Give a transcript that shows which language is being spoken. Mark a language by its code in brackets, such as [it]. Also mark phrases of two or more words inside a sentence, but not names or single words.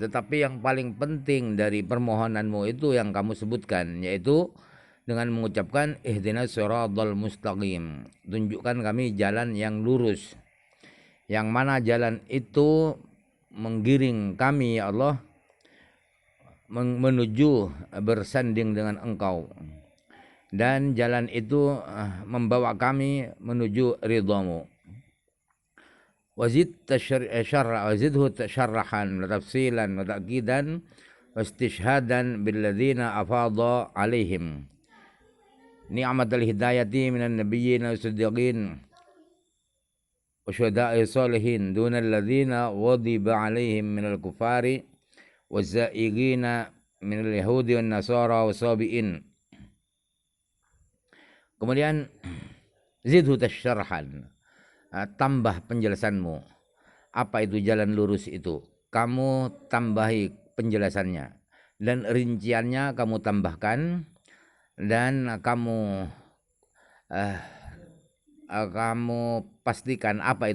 [id] tetapi yang paling penting dari permohonanmu itu yang kamu sebutkan, yaitu dengan mengucapkan [ar] اهدنا الصراط المستقيم, [id] tunjukkan kami jalan yang lurus, yang mana jalan itu menggiring kami [ar] يا الله [id] menuju bersanding dengan Engkau, dan jalan itu membawa kami menuju ridhamu. [ar] وزده تشريحا وتفصيلا وتأكيدا واستشهادا بالذين أفاض عليهم نعمة الهداية من النبيين والصديقين والشهداء الصالحين دون الذين غضب عليهم من الكفار والزائغين من اليهود والنصارى والصابئين. [id] Kemudian [ar] زده تشريحا, [id] tambah penjelasanmu. Apa itu jalan lurus itu? Kamu tambahi penjelasannya dan rinciannya kamu tambahkan, dan kamu pastikan apa